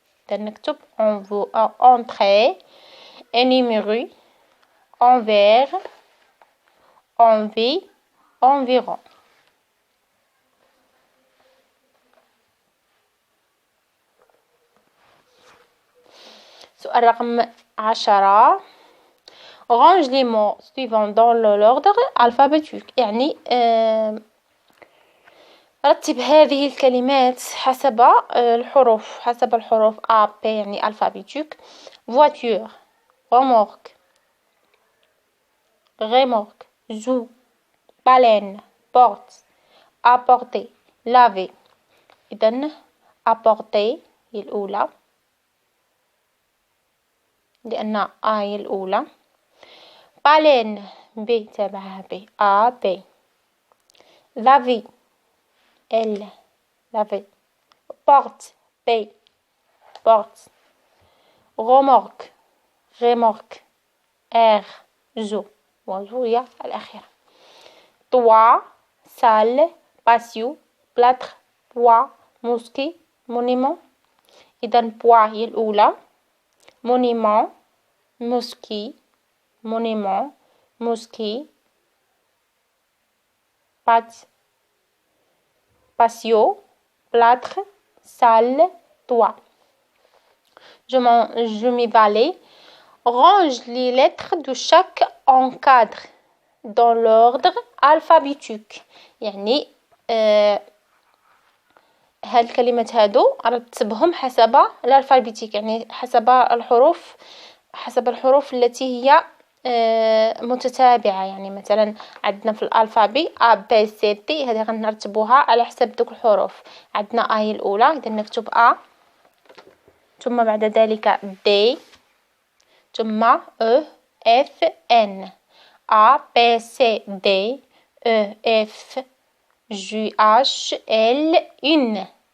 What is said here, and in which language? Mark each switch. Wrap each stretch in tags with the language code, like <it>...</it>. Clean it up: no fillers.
<fr>نكتب entrer énumérer envers envie environ.</fr> <ar>سؤال رقم 10.</ar> <fr>Range les mots suivants dans l'ordre alphabétique.</fr> <ar>يعني رتب هذه الكلمات حسب الحروف A P يعني alphabétique.</ar> <fr>Voiture remorque zoo baleine porte apporter laver.</fr> <ar>إذن apporter هي الأولى لأن A هي الأولى.</ar> <fr>baleine B تبعها B A B. laver L laver. porte P porte. remorque R zoo</fr> <ar>وزو هي الأخيرة.</ar> <fr>toit salle patio plâtre poids mosquée monument.</fr> <ar>إذا poids هي الأولى.</ar> <fr>monument mosquée monument mosquée. patio plâtre salle toit. Je m'y valais. Range les lettres de chaque encadre dans l'ordre alphabétique.</fr> <ar>يعني هاد الكلمات هادو رتبهم حسب الألفابيتيك، يعني حسب الحروف التي هي متتابعة. يعني مثلا عندنا في الألفابي A B C D، هذه غنرتبوها على حسب دوك الحروف. عندنا A هي الأولى، إذا نكتب A، ثم بعد ذلك D، ثم E F N، A B C D E F G H L N.</ar>